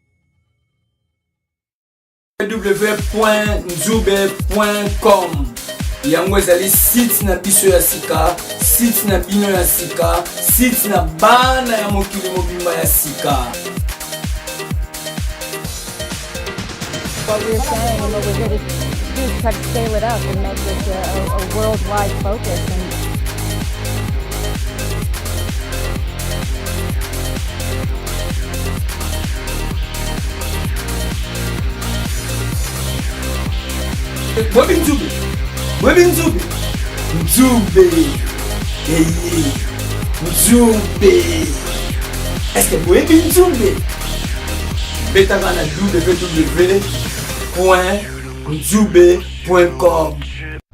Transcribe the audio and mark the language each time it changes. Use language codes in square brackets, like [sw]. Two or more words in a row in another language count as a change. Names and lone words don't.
[ln] www.nzube.com yango ezali site na biso ya sika, site na bino ya sika, site na bana ya mokili mobimba ya sika. [en] What we're saying and what we're here to do is try to scale it up and make this a worldwide focus. [ln] Mwebi Nzube, Mwebi Nzube, Nzube, Nzube. [fr] Est-ce que Mwebi Nzube? [ln] Betanga na www.nzube.com.